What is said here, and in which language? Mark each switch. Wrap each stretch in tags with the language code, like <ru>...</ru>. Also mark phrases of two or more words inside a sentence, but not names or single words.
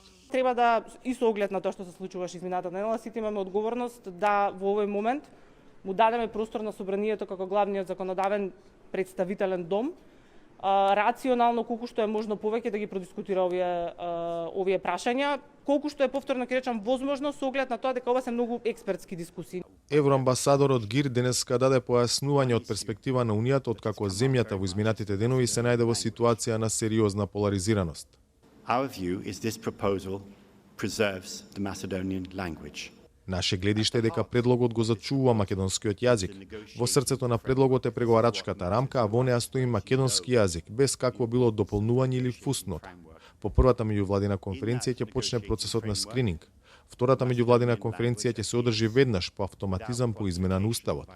<mk>Треба да, и со оглед на тоа што се случуваше измината недела, сите имаме одговорност да во овој момент му дадеме простор на собранието како главниот законодавен представителен дом, рационално колку што е можно повеќе да ги продискутира овие прашања, колку што е повторно ќе речам возможно со оглед на тоа дека ова се многу експертски дискусии. Евроамбасадорот ГИР денеска даде појаснување од перспектива на Унијата откако земјата во изминатите денови се најде во ситуација на сериозна поларизираност.</mk> <en>Our view is this proposal preserves the Macedonian language.</en> <mk>Наше гледиште е дека предлогот го зачувува македонскиот јазик. Во срцето на предлогот е преговарачката рамка, а во неа стои македонски јазик, без какво било дополнување или фуснот. По првата меѓувладина конференција ќе почне процесот на скрининг. Втората меѓувладина конференција ќе се одржи веднаш по автоматизам по измена на уставот.</mk>